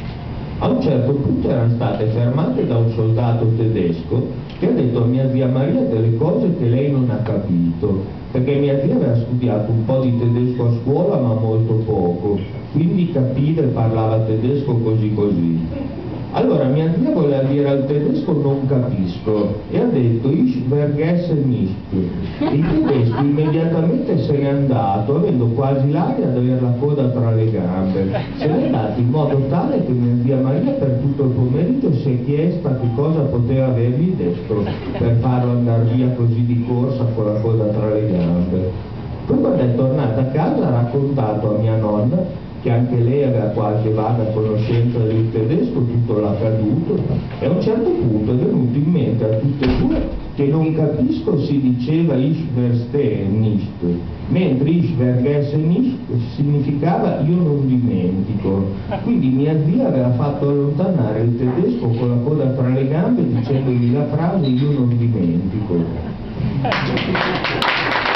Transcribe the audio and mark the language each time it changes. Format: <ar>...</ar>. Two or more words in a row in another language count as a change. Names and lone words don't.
<it>A un certo punto erano state fermate da un soldato tedesco che ha detto a mia zia Maria delle cose che lei non ha capito, perché mia zia aveva studiato un po' di tedesco a scuola ma molto poco, quindi capiva e parlava tedesco così. Allora mia zia voleva dire al tedesco non capisco e ha detto</it> <de>ich vergesse nicht.</de> <it>Il tedesco immediatamente se n'è andato avendo quasi l'aria di avere la coda tra le gambe. Se n'è andato in modo tale che mia zia Maria per tutto il pomeriggio si è chiesta che cosa poteva avergli detto per farlo andare via così di corsa con la coda tra le gambe. Poi quando è tornata a casa ha raccontato a mia nonna, che anche lei aveva qualche vaga conoscenza del tedesco, tutto l'accaduto, e a un certo punto è venuto in mente a tutte e due che non capisco si diceva</it> <de>ich verstehe nicht,</de> <it>mentre</it> <de>ich vergesse nicht</de> <it>significava io non dimentico. Quindi mia zia aveva fatto allontanare il tedesco con la coda tra le gambe dicendogli la frase io non dimentico.</it>